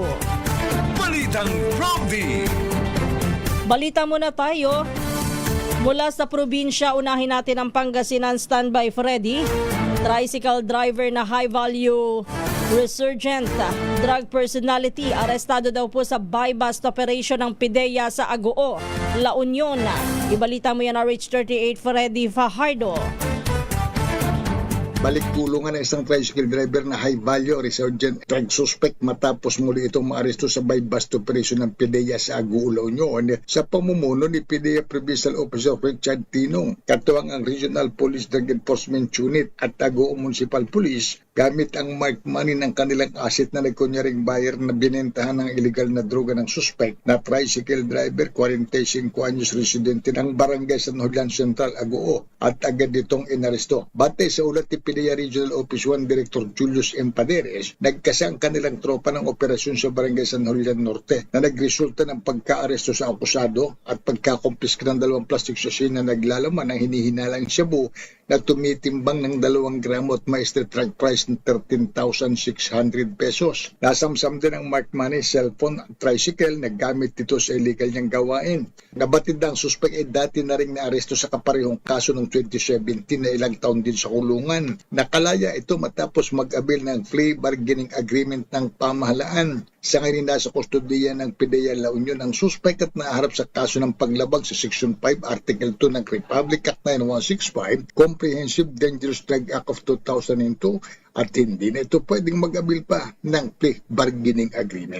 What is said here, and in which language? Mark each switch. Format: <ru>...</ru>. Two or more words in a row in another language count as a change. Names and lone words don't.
<tl>Balitang Prom Balita muna tayo. Mula sa probinsya, unahin natin ang Pangasinan. Standby Freddy.</tl> <en>Tricycle driver</en> <tl>na</tl> <en>high-value resurgent drug personality</en> <tl>arestado daw po sa</tl> <en>buy-bust operation</en> <tl>ng PIDEA sa Agoo, La Union. Ibalita mo yan na RH38 Freddy Fajardo. Balik kulungan ng isang</tl> <en>tricycle driver</en> <tl>na</tl> <en>high-value resurgent drug suspect</en> <tl>matapos muli itong maaresto sa</tl> <en>buy-bust operation</en> <tl>ng PIDEA sa Agoo, La Union sa pamumuno ni PIDEA Provincial Officer Richard Tinong, katuwang ang Regional Police Drug Enforcement Unit at Agoo Municipal Police, gamit ang</tl> <en>marked money</en> <tl>ng kanilang asset na nagkunyaring buyer na binentahan ng illegal na droga ng suspect na</tl> <en>tricycle driver,</en> <tl>45 anyos residente ng Barangay San Julian Central, Agoo, at agad itong inaresto. Batay sa ulat ni PDEA Regional Office 1 Director Julius M. Paderes, nagkasa ang kanilang tropa ng operasyon sa Barangay San Julian Norte na nagresulta ng pagka-aresto sa akusado at pagkakumpiska ng 2</tl> <en>plastic sachet</en> <tl>na naglalaman ng hinihinalang shabu na tumitimbang ng 2 gramo at may</tl> <en>street drug price</en> <tl>ng 13,600 pesos. Nasamsam din ang</tl> <en>marked money,</en> <tl>cellphone at tricycle na gamit dito sa illegal niyang gawain. Nabatid ang suspect ay dati na rin naaresto sa kaparehong kaso noong 2017 na ilang taon din sa kulungan. Nakalaya ito matapos mag-abil ng</tl> <en>plea bargaining agreement</en> <tl>ng pamahalaan. Sa ngayon nasa kustodiya ng PDEA La Union ang suspect at naaharap sa kaso ng paglabag sa Section 5, Article 2 ng Republic Act 9165, Comprehensive Dangerous Drug Act of 2002, at hindi na ito pwedeng mag-abil pa ng</tl> <en>plea bargaining agreement.</en>